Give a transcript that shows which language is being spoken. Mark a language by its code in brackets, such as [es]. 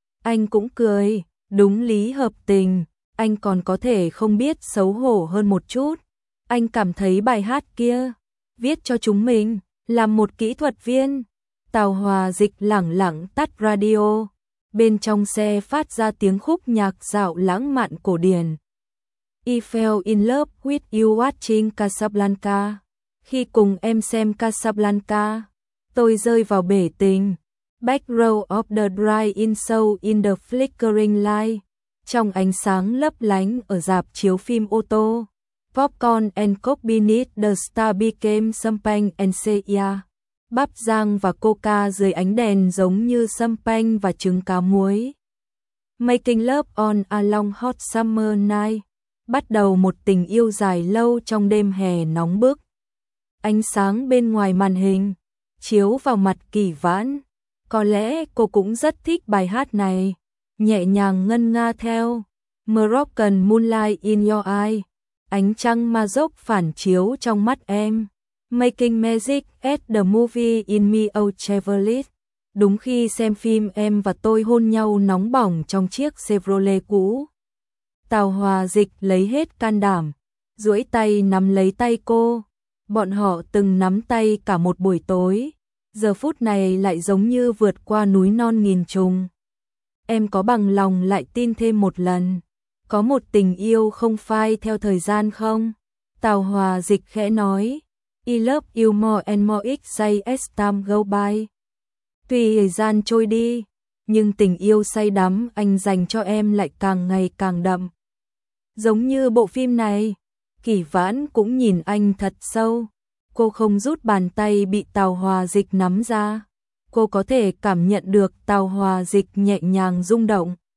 [vi] Anh cũng cười, đúng lý hợp tình, anh còn có thể không biết xấu hổ hơn một chút. Anh cảm thấy bài hát kia, viết cho chúng mình, làm một kỹ thuật viên. Tào Hòa Dịch lẳng lặng tắt radio, bên trong xe phát ra tiếng khúc nhạc dạo lãng mạn cổ điển. [en] I fell in love with you watching Casablanca. [vi] Khi cùng em xem Casablanca, tôi rơi vào bể tình. [en] Back row of the drive-in show in the flickering light. [vi] Trong ánh sáng lấp lánh ở rạp chiếu phim ô tô. [en] Popcorn and coke beneath the star became champagne and sea. [vi] Bắp rang và coca dưới ánh đèn giống như champagne và trứng cá muối. [en] Making love on a long hot summer night. [vi] Bắt đầu một tình yêu dài lâu trong đêm hè nóng bức. Ánh sáng bên ngoài màn hình chiếu vào mặt Kỳ Vãn. Có lẽ cô cũng rất thích bài hát này, nhẹ nhàng ngân nga theo [en] Moroccan moonlight in your eye. [vi] Ánh trăng Maroc phản chiếu trong mắt em. [en] Making magic at the movie in my old Chevrolet. [vi] Đúng khi xem phim em và tôi hôn nhau nóng bỏng trong chiếc Chevrolet cũ. Tào Hòa Dịch lấy hết can đảm, duỗi tay nắm lấy tay cô. Bọn họ từng nắm tay cả một buổi tối, giờ phút này lại giống như vượt qua núi non nghìn trùng. Em có bằng lòng lại tin thêm một lần, có một tình yêu không phai theo thời gian không? Tào Hòa Dịch khẽ nói, [en] I love you more and more each day as time goes by. [vi] Tuy thời gian trôi đi, nhưng tình yêu say đắm anh dành cho em lại càng ngày càng đậm. Giống như bộ phim này, Kỳ Vãn cũng nhìn anh thật sâu. Cô không rút bàn tay bị Tào Hòa Dịch nắm ra. Cô có thể cảm nhận được Tào Hòa Dịch nhẹ nhàng rung động.